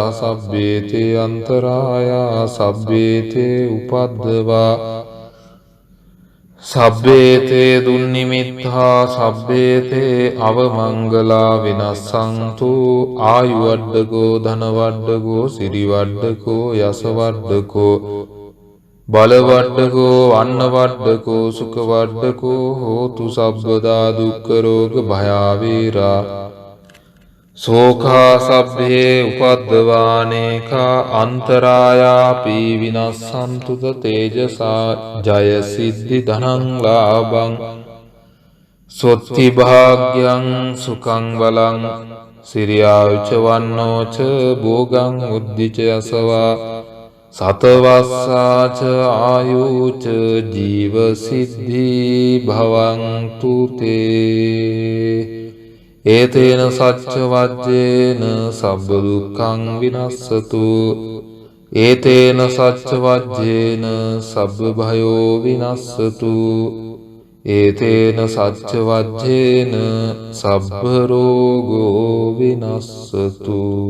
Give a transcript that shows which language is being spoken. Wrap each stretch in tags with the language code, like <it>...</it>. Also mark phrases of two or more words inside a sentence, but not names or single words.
<pi>සබ්බේතේ අන්තරායා සබ්බේතේ උපද්දවා සබ්බේතේ දුන්නිමිත්තා සබ්බේතේ අවමංගලා විනස්සන්තු ආයුවඩ්ඩකෝ ධනවඩ්ඩකෝ සිරිවඩ්ඩකෝ යසවඩ්ඩකෝ බලවඩ්ඩකෝ අන්නවඩ්ඩකෝ සුඛවඩ්ඩකෝ හෝතු සබ්බදා දුක්ඛ රෝග භයාවේරා සෝඛා සබ්බේ උපද්දවානේකා අන්තරායාපි විනස්සන්තුත තේජසා ජය සිද්ධි ධනං ලාභං සොත්ති භාග්‍යං සුඛං බලං සිරියාච වන්නෝච භෝගං උද්ධිච යසවා සතවස්සාච ආයුච ජීව සිද්ධි භවන්තු තේ ඒතේන සච්ච වජ්ජේන සබ්බ දුක්ඛං විනස්සතු ඒතේන සච්ච වජ්ජේන සබ්බ භයෝ විනස්සතු ඒතේන සච්ච වජ්ජේන සබ්බ රෝගෝ විනස්සතු</pi>